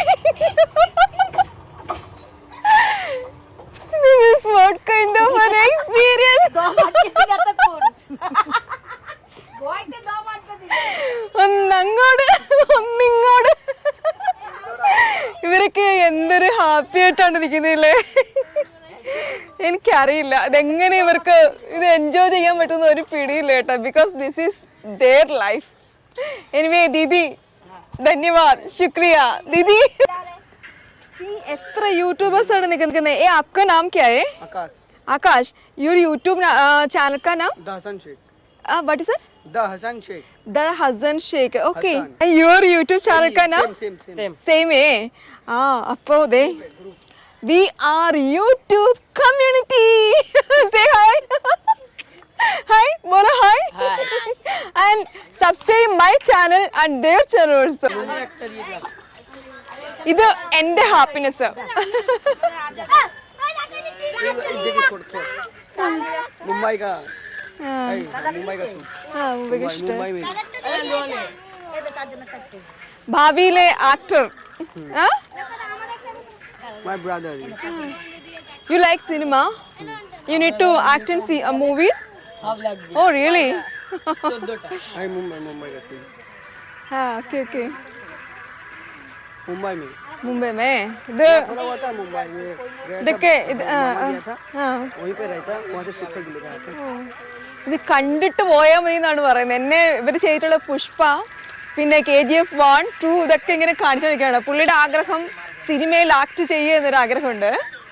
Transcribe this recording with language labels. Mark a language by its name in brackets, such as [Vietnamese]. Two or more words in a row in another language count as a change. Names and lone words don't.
[English] This is what kind of an experience. [Malayalam] ഒന്നങ്ങോട്ട് ഒന്നിങ്ങോട്ട്. ഇവരൊക്കെ എന്തൊരു ഹാപ്പി ആയിട്ടാണ് ഇരിക്കുന്നില്ലേ. എനിക്കറിയില്ല അതെങ്ങനെ ഇവർക്ക് ഇത് എൻജോയ് ചെയ്യാൻ പറ്റുന്ന ഒരു പിടിയില്ല കേട്ടോ. [English] because this is their life. anyway [Hindi] दीदी धन्यवाद शुक्रिया दीदी. [Malayalam] എത്ര യൂട്യൂബേഴ്സ് ആണ് നിൽക്കുന്നത്. [Hindi] ए आपका नाम क्या है? आकाश. आकाश. [English] your YouTube channel [Hindi] का नाम? द हसन शेख. [English] what is sir? [Hindi] द हसन शेख. द हसन शेख. ओके. [English] your YouTube channel [Hindi] का नाम? सेम है. [Malayalam] അപ്പോ ദേ [English] we are YouTube community. Say hi. Hi, बोलो hi. And subscribe my channel and their channel also. [Malayalam] ഇത് എൻ്റെ ഹാപ്പിനെസ്. [Hindi] मुंबई का [Malayalam] മുംബൈക്ക് ഇഷ്ടം. [Hindi] मुंबई में [Malayalam] ഭാവിയിലെ ആക്ടർ. [English] my brother. You like cinema? You need to act in movies? Oh really? [Hindi] I मुंबई का सीन. [English] हाँ okay okay. [Hindi] मुंबई में मुंबई में ഇത് थोड़ा बहुत था मुंबई में गया [Malayalam] ഇതൊക്കെ ഇത് [Hindi] था वहीं पे रहता वहाँ से सीखने के लिए गया था. [Malayalam] ഇത് കണ്ടിട്ട് പോയാൽ മതി എന്നാണ് പറയുന്നത്. എന്നെ ഇവർ ചെയ്തിട്ടുള്ള പുഷ്പ പിന്നെ KGF 1, 2 ഇതൊക്കെ ഇങ്ങനെ കാണിച്ചു വയ്ക്കുകയാണ്. പുള്ളിയുടെ ആഗ്രഹം സിനിമയിൽ ആക്ട് ചെയ്യുക എന്നൊരു ആഗ്രഹമുണ്ട്.